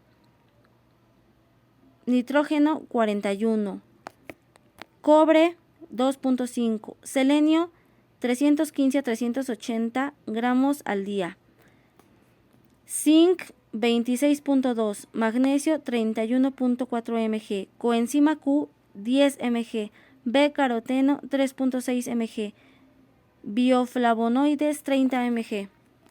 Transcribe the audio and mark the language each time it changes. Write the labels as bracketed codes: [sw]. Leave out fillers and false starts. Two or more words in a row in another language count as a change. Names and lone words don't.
[es] Nitrógeno, 41. Cobre, 2.5. Selenio, 315 a 380 gramos al día. Zinc, 26.2. Magnesio, 31.4 mg. Coenzima Q, 10 mg. B-caroteno, 3.6 mg. Bioflavonoides, 30 mg.